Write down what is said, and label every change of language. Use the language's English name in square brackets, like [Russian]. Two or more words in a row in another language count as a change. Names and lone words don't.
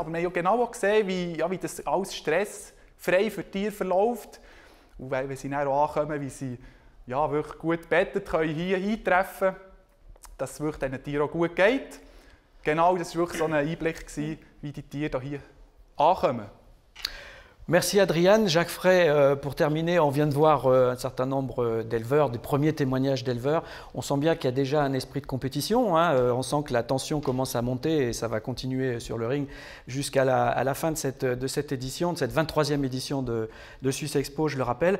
[German] Aber wir haben ja genau gesehen, wie das alles stressfrei für die Tiere verläuft. Und wenn sie dann auch ankommen, wie sie wirklich gut gebettet können hier eintreffen, dass es wirklich diesen Tieren auch gut geht. Genau, das war wirklich so ein Einblick, wie die Tiere hier ankommen. [French] Merci Adriane. Jacques Frey, pour terminer, on vient de voir un certain nombre d'éleveurs, des premiers témoignages d'éleveurs. On sent bien qu'il y a déjà un esprit de compétition. On sent que la tension commence à monter et ça va continuer sur le ring jusqu'à la fin de cette édition, de cette 23e édition de Suisse Expo, je le rappelle.